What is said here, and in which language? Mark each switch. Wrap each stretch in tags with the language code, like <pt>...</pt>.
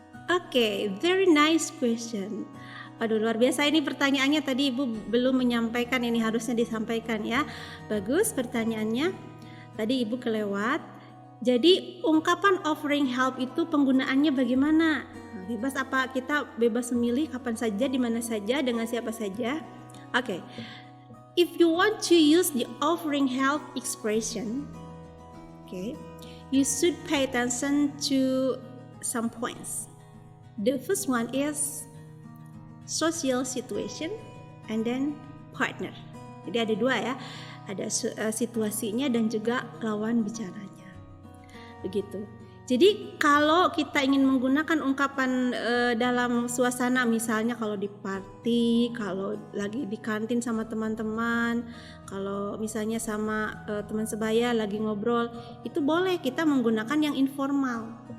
<id>Oke,</id> <en>very nice question.</en> <id>Aduh, luar biasa ini pertanyaannya, tadi Ibu belum menyampaikan, ini harusnya disampaikan ya. Bagus pertanyaannya. Tadi Ibu kelewat. Jadi ungkapan offering help itu penggunaannya bagaimana? Bebas apa kita bebas memilih kapan saja, di mana saja, dengan siapa saja? Oke.</id> <en>If you want to use the offering help expression, okay, you should pay attention to some points. The first one is social situation and then partner.</en> <id>Jadi ada dua ya, ada situasinya dan juga lawan bicaranya. Begitu. Jadi kalau kita ingin menggunakan ungkapan dalam suasana, misalnya kalau di party, kalau lagi di kantin sama teman-teman, kalau misalnya sama teman sebaya lagi ngobrol, itu boleh kita menggunakan yang informal.</id>